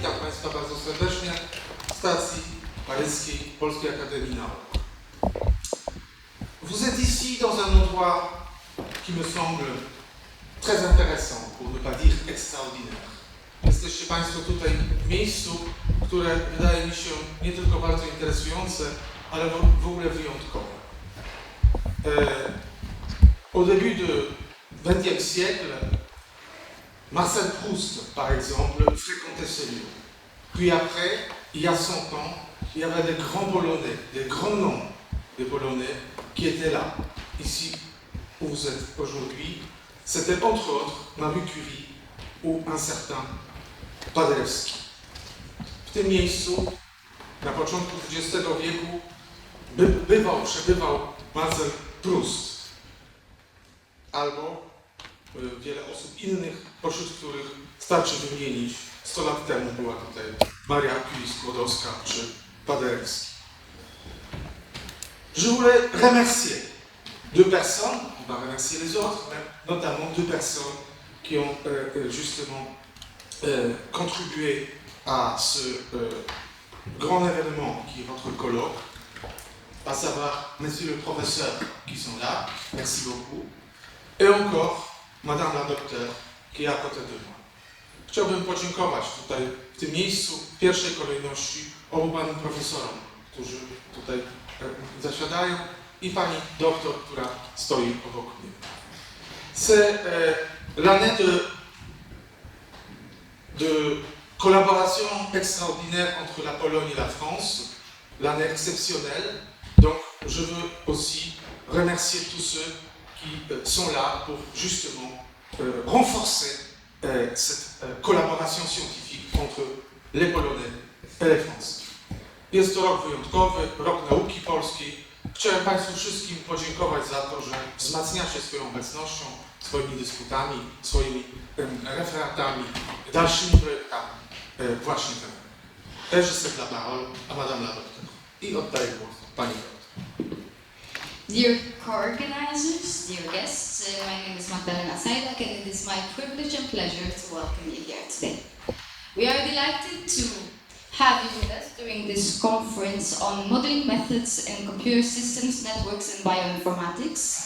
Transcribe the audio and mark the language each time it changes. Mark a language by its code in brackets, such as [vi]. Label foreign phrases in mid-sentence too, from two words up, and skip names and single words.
[pl] Państwa bardzo serdecznie w stacji paryskiej Polskiej Akademii Nauk. [fr] Vous êtes ici dans un endroit qui me semble très intéressant, pour ne pas dire extraordinaire. [pl] Jesteście Państwo tutaj w miejscu, które wydaje mi się nie tylko bardzo interesujące, ale w ogóle wyjątkowe. [fr] Au début du XXe siècle, Marcel Proust, par exemple, fréquentait ce lieu. Puis après, il y a 100 ans, il y avait des grands Polonais, des grands noms des Polonais qui étaient là, ici où vous êtes aujourd'hui. C'était entre autres Marie Curie ou un certain Paderewski. [pl] W tym miejscu na początku XX wieku przebywał Marcel Proust albo wiele osób innych, pośród których starczy wymienić 100 lat temu była tutaj Maria Curie-Skłodowska czy Paderewski. [fr] Je voulais remercier deux personnes, on va remercier les autres, mais notamment deux personnes qui ont justement contribué à ce grand événement qui est votre colloque, à savoir messieurs le professeur qui sont là, merci beaucoup, et encore madame la docteur qui est à côté de moi. [pl] Chciałbym podziękować tutaj w tym miejscu w pierwszej kolejności obu panom profesorom, którzy tutaj zasiadają, i pani doktor, która stoi obok mnie. [fr] C'est l'année de collaboration extraordinaire entre la Pologne et la France, l'année exceptionnelle. Donc je veux aussi remercier tous ceux qui sont là pour justement renforcer cette collaboration scientifique entre les Polonais et les Français. [pl] Jest to rok wyjątkowy, rok nauki polskiej. Chciałem Państwu wszystkim podziękować za to, że wzmacniacie swoją obecnością, swoimi dysputami, swoimi referatami, dalszymi projektami właśnie ten. [fr] Et je cède la parole à madame la docteur. [pl] I oddaję głos pani doktor. [en] Dear co-organizers, dear guests, my name is Magdalena Sajdak and it is my privilege and pleasure to welcome you here today. We are delighted to have you with us during this conference on modeling methods and computer systems, networks and bioinformatics.